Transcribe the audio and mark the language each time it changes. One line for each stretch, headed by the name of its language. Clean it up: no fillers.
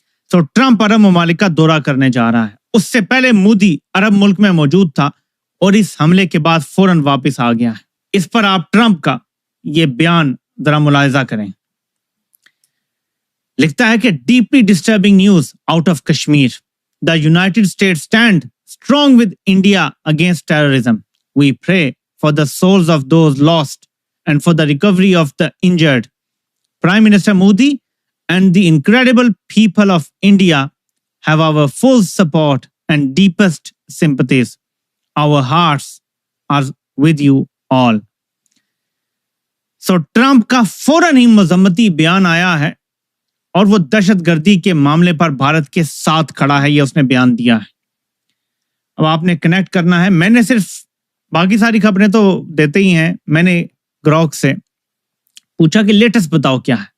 Hindi: तो ट्रंप अरब ममालिक का दौरा करने जा रहा है। उससे पहले मोदी अरब मुल्क में मौजूद था और इस हमले के बाद फौरन वापस आ गया है। इस पर आप ट्रंप का ये बयान जरा मुलाहिजा करें। लिखता है कि
English: Deeply disturbing news out of Kashmir, the United States stand strong with India against terrorism. We pray for the souls of those lost and for the recovery of the injured. Prime Minister Modi and the incredible people of India have our full support and deepest sympathies. Our hearts are with you all.
Hindi: So Trump का फौरन ही मजम्मती बयान आया है और वो दहशतगर्दी के मामले पर भारत के साथ खड़ा है, ये उसने बयान दिया है। अब आपने कनेक्ट करना है। मैंने सिर्फ, बाकी सारी खबरें तो देते ही हैं, मैंने ग्रोक से पूछा कि लेटेस्ट बताओ क्या है।